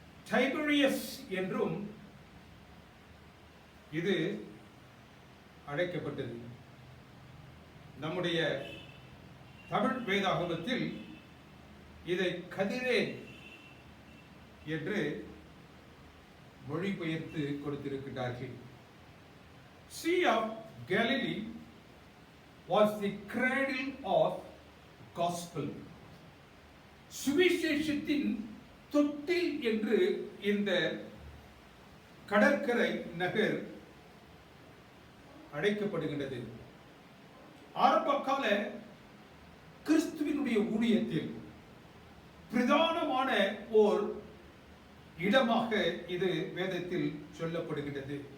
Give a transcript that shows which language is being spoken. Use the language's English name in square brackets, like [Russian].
[Tamil] டைபரியஸ் என்றும் இது அழைக்கப்பட்டது. நம்முடைய தமிழ் வேதாகமத்தில் இதை கதிரேன் என்று மொழிபெயர்த்து கொடுத்திருக்கிறார்கள். [English] Sea of Galilee was the cradle of gospel. [Tamil] சுவிசேஷத்தின் தொட்டில் என்று இந்த கடற்கரை நகர் அழைக்கப்படுகின்றது. ஆரம்பகால கிறிஸ்துவினுடைய ஊழியத்தில் பிரதானமான ஓர் இடமாக இது வேதத்தில் சொல்லப்படுகின்றது.